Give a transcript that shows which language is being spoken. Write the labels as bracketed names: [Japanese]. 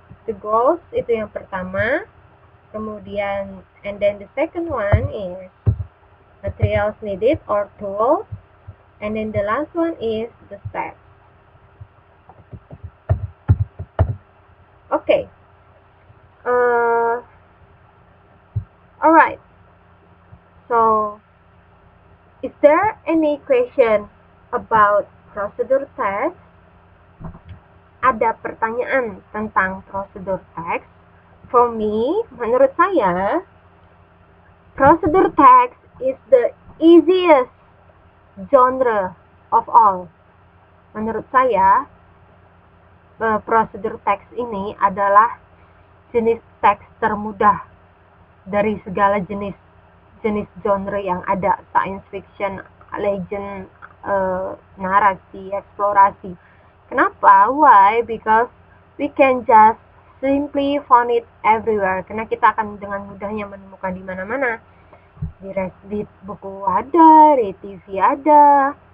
[English] The goals [Indonesian] itu yang pertama. Kemudian, [English] and then the second one is materials needed or tools. And then the last one is the steps. Okay. Alright. So, is there any question about procedure text? [Indonesian] Ada pertanyaan tentang procedure text? [English] For me, [Indonesian] menurut saya, [English] procedure text is the easiest genre of all. [Indonesian] Menurut saya, procedure text ini adalah jenis teks termudah dari segala jenis genre yang ada, science fiction, legend, narasi, eksplorasi. Kenapa? [English] Why? Because we can just simply find it everywhere. [Indonesian] Karena kita akan dengan mudahnya menemukan di mana-mana. Di buku ada, di TV ada.